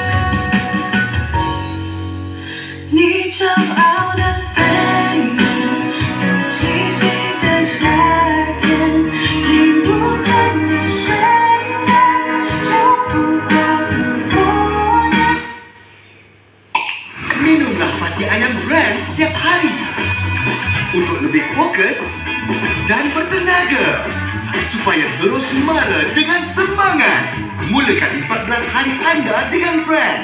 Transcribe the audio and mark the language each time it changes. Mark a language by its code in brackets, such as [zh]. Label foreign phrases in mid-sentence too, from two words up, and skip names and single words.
[zh] 你骄傲的飞远，如七夕的夏天，听不见的宣言，重复过很多年。 [ms] Minumlah mati ayam brand setiap hari untuk lebih fokus dan bertenaga supaya terus mara dengan semangat. Mulakan 14 hari anda dengan brand.